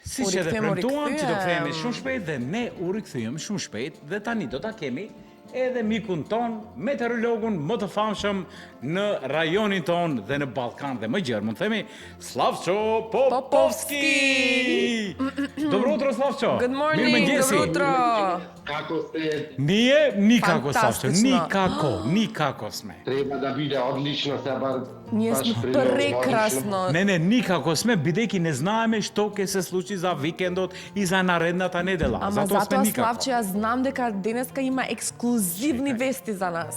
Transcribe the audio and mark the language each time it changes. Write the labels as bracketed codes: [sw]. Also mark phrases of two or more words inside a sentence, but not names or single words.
[sq] Siç edhe premtuam që do kthehemi shumë shpejt dhe ne u rikthyem shumë shpejt dhe tani do ta kemi edhe mikun ton, meteorologun më të famshëm në rajonin ton dhe në Ballkan dhe më gjerë, mund themi Slavço Popovski. [mk] Добро утро Slavço. [en] Good morning, [mk] добро утро. Како сте? Ние никако Slavço, никако сме. Треба да биде одлично се бар. Ние сме прекрасно. Не, никако сме, бидејќи не знаеме што ќе се случи за викендот и за наредната недела. Ама затоа Славче, јас знам дека денеска има ексклузивни вести за нас.